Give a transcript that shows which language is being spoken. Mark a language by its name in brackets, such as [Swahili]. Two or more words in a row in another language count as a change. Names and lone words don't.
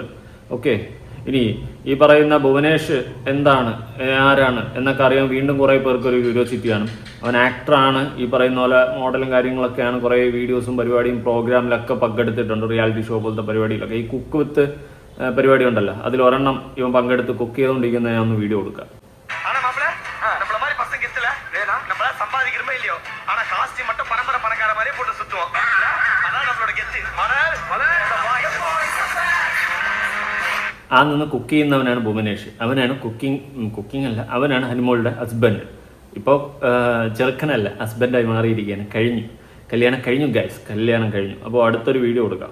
[Malayalam] ഓക്കെ, ഇനി ഈ പറയുന്ന ഭുവനേഷ് എന്താണ്, ആരാണ് എന്നൊക്കെ അറിയാൻ വീണ്ടും കുറേ പേർക്ക് ഒരു ക്യൂരിയോസിറ്റിയാണ്. അവൻ ആക്ടറാണ്, ഈ പറയുന്ന പോലെ മോഡലും കാര്യങ്ങളൊക്കെയാണ്. കുറേ വീഡിയോസും പരിപാടിയും പ്രോഗ്രാമിലൊക്കെ പങ്കെടുത്തിട്ടുണ്ട്, റിയാലിറ്റി ഷോ പോലത്തെ പരിപാടിയിലൊക്കെ. ഈ കുക്ക് വിത്ത് പരിപാടി ഉണ്ടല്ലോ, അതിലൊരെണ്ണം ഇവൻ പങ്കെടുത്ത് കുക്ക് ചെയ്തുകൊണ്ടിരിക്കുന്ന ഞാൻ ഒന്ന് വീഡിയോ കൊടുക്കാം. [Tamil] சம்பாதிக்கிறோமோ இல்லையோ, ஆனா காஸ்டி மட்டும் பரம்பரை பணக்கார மாதிரி போட்டு சுத்துவோம். அதான் நம்மளோட கெத்து. [Malayalam] ആ നിന്ന് കുക്ക് ചെയ്യുന്നവനാണ് ഭുവനേഷ്. അവനാണ് കുക്കിംഗ് അല്ല, അവനാണ് അനുമോളുടെ ഹസ്ബൻഡ്. ഇപ്പോൾ ചെറുക്കനല്ല, ഹസ്ബൻഡായി മാറിയിരിക്കുകയാണ്. കല്യാണം കഴിഞ്ഞു ഗൈസ്, കല്യാണം കഴിഞ്ഞു. അപ്പോൾ അടുത്തൊരു വീഡിയോ കൊടുക്കാം.